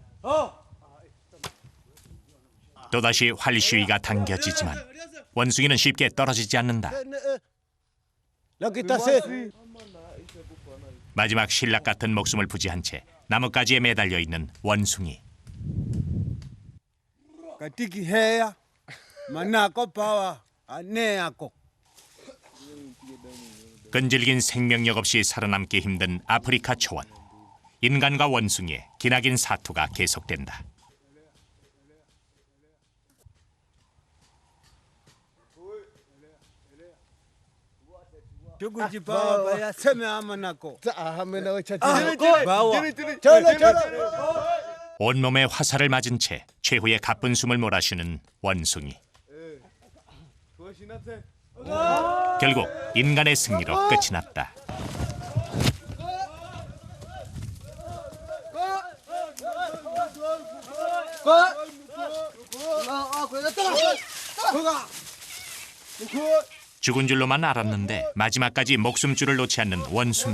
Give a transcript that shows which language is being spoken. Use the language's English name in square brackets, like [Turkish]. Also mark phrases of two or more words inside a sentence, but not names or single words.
[Korean] 또다시 활 시위가 당겨지지만 원숭이는 쉽게 떨어지지 않는다. 마지막 신락 같은 목숨을 부지한 채 나뭇가지에 매달려 있는 원숭이. Katiki heya, manako pawa, aneako. 끈질긴 생명력 없이 살아남기 힘든 아프리카 초원. 인간과 원숭이의 기나긴 사투가 계속된다. Tukuji pawa ya seme amanako. 온몸에 화살을 맞은 채 최후의 가쁜 숨을 몰아쉬는 원숭이. 결국 인간의 승리로 끝이 났다. 죽은 줄로만 알았는데 마지막까지 목숨줄을 놓지 않는 원숭이.